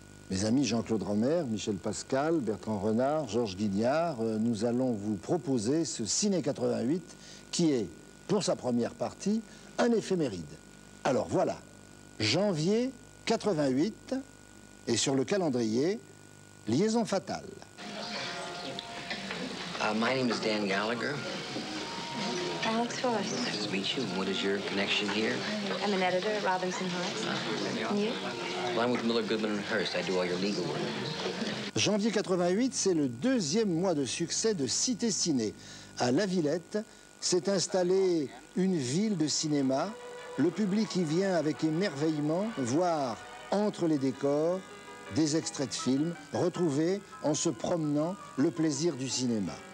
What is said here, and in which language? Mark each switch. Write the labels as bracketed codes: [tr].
[fr] Mes amis Jean-Claude Romer, Michel Pascal, Bertrand Renard, Georges Guignard, nous allons vous proposer ce Ciné 88 qui est, pour sa première partie, un éphéméride. Alors voilà, janvier 88, et sur le calendrier, Liaison fatale. [en] My name is Dan Gallagher. Alex Forrest. Nice to meet you. And what is your connection here? I'm an editor at Robinson Hearst. And you? Well, I'm with Miller, Goodman & Hearst. I do all your legal work. [fr] Janvier 88, c'est le deuxième mois de succès de Cité Ciné. À La Villette, s'est installée une ville de cinéma. Le public y vient avec émerveillement voir entre les décors des extraits de films, retrouvés en se promenant le plaisir du cinéma.